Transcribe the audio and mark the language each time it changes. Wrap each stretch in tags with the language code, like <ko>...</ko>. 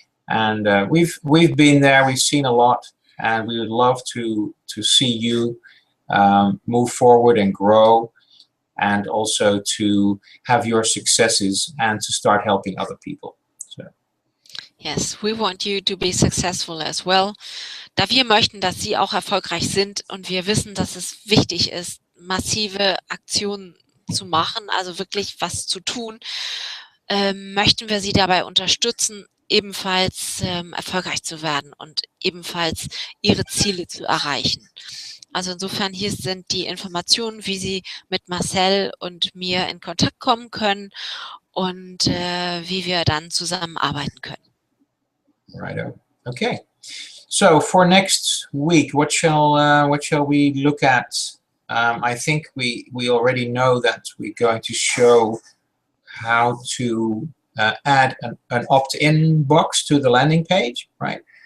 <en>And we've been there, we've seen a lot, and we would love to see you move forward and grow, and also to have your successes and to start helping other people. So. Yes, we want you to be successful as well.</en> <de>Da wir möchten, dass Sie auch erfolgreich sind und wir wissen, dass es wichtig ist, massive Aktionen zu machen, also wirklich was zu tun, möchten wir Sie dabei unterstützen, ebenfalls erfolgreich zu werden und ebenfalls Ihre Ziele zu erreichen. Also insofern, hier sind die Informationen, wie Sie mit Marcel und mir in Kontakt kommen können und wie wir dann zusammenarbeiten können.</de> <en>Righto. Okay. So for next week, what shall we look at? I think we already know that we're going to show how to add an opt-in box to the landing page, right?</en>